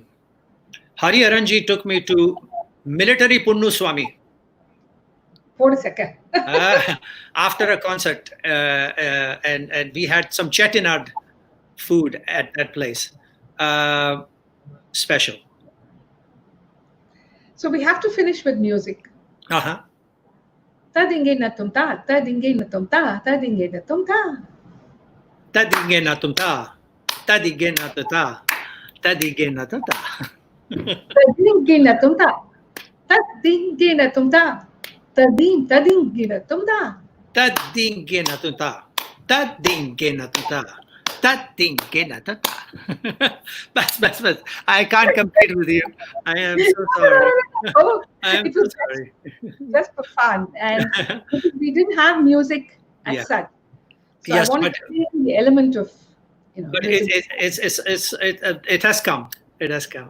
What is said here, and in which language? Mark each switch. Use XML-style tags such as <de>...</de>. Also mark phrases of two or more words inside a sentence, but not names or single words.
<en>Hari Aranji took me to military Punnu Swami For a second. uh, after a concert, and we had some chettinad food at that place. Uh, Special. So we have to finish with music. Uh-huh. Tadinge na tumta, tadinge na tumta, tadinge na tumta. Tadige na tumta, tadige na tuta, tadige na tuta. Tadinge na tumta, tadinge na tumta, tadinge na tumta. Tadinge na tuta, tadinge na tuta, tadinge na tuta. But I can't compete with you. I am so sorry. Oh, I am it so was sorry. just for fun, and we didn't have music as Yeah. such. So I Yes, wanted to create the element of, but music. it has come. It has come.</en>